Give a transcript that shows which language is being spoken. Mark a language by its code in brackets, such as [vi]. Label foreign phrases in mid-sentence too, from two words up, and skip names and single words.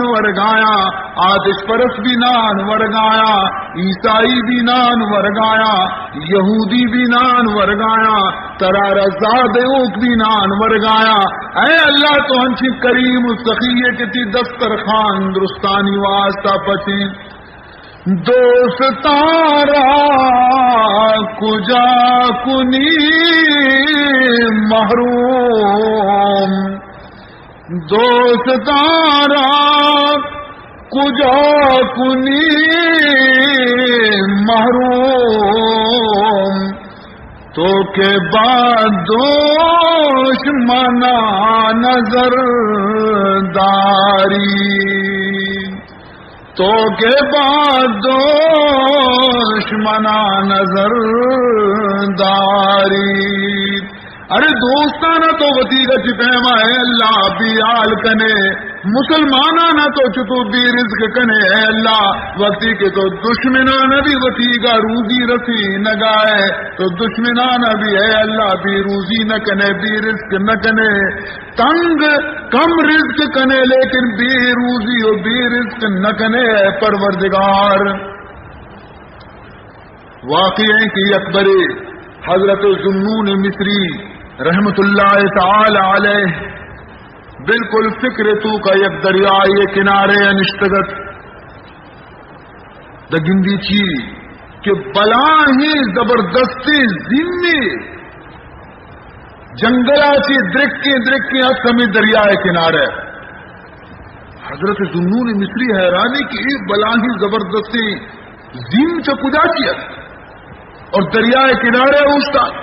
[brh] ورگایا آتش پرست بھی نان ورگایا عیسائی بھی نان ورگایا یہودی بھی نان ورگایا ترا رزاد اوک بھی نان ورگایا اے اللہ تو انچی کریم سخی کہ تی دسترخوان درستانی واسطہ پچیں [fa] دوستارا کجا کنی محروم دوستارا کجا کنی محروم تو کے بعد دشمنا نظر داری تو کے بعد دشمنا نظر داری [brh] ارے دوستانا تو وطیگا چپیما ہے اللہ بیال کنے مسلمانانا تو چتو بی رزق کنے ہے اللہ وقتی کے تو دشمنانا بھی وطیگا روزی رسی نگائے تو دشمنانا بھی ہے اللہ بی روزی نہ کنے بی رزق نہ کنے تنگ کم رزق کنے لیکن بی روزی و بی رزق نہ کنے پروردگار واقعی کی اکبری حضرت ذوالنون مصری [ar] رحمت اللہ تعالی علیہ [brh] بالکل فکر تو کا یک دریائے کنارے انشتگت دگندی چی کہ بلا ہی زبردستی ذمی جنگلا چی درکی سمی دریائے کنارے حضرت ذوالنون مصری حیرانی کی بلا ہی زبردستی ذم چا کجا چیت اور دریائے کنارے اوشتا